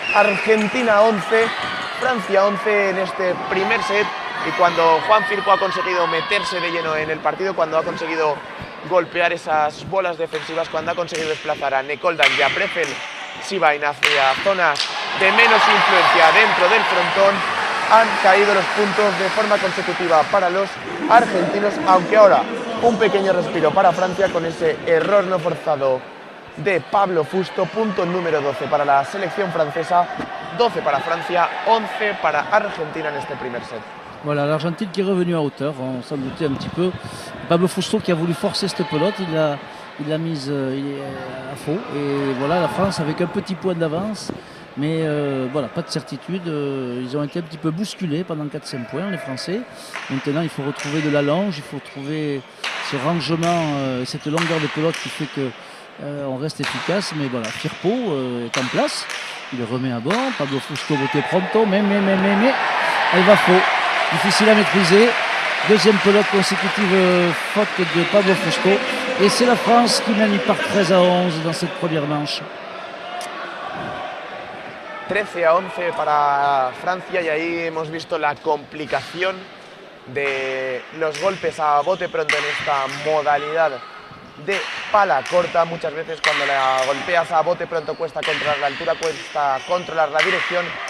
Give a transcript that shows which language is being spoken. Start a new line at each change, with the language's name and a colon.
Spanish: Argentina 11, Francia 11 en este primer set, y cuando Juan Firpo ha conseguido meterse de lleno en el partido, cuando ha conseguido golpear esas bolas defensivas, cuando ha conseguido desplazar a Nicole Dan y a Breffel Sivine hacia zonas de menos influencia dentro del frontón, han caído los puntos de forma consecutiva para los argentinos, aunque ahora un pequeño respiro para Francia con ese error no forzado de Pablo Fusto. Punto número 12 para la selección francesa, 12 para Francia, 11 para Argentina en este primer set.
French: Voilà, l'Argentine qui est revenue à hauteur, on s'en doutait un petit peu. Pablo Fusto qui a voulu forcer cette pelote, il l'a mise à faux. Et voilà, la France avec un petit point d'avance, mais voilà, pas de certitude. Ils ont été un petit peu bousculés pendant 4-5 points, les Français. Maintenant, il faut retrouver de l'allonge, il faut trouver ce rangement, cette longueur de pelote qui fait que on reste efficace. Mais voilà, Firpo est en place, il le remet à bord. Pablo Fusto voté pronto, mais elle va faux. Difficile à maîtriser. Deuxième pelote consécutive, faute de Pablo Fusto. Et c'est la France qui mène par 13-11 dans cette première manche.
Spanish: 13-11 para Francia, y ahí hemos visto la complicación de los golpes a bote pronto en esta modalidad de pala corta. Muchas veces cuando la golpeas a bote pronto cuesta controlar la altura, cuesta controlar la dirección.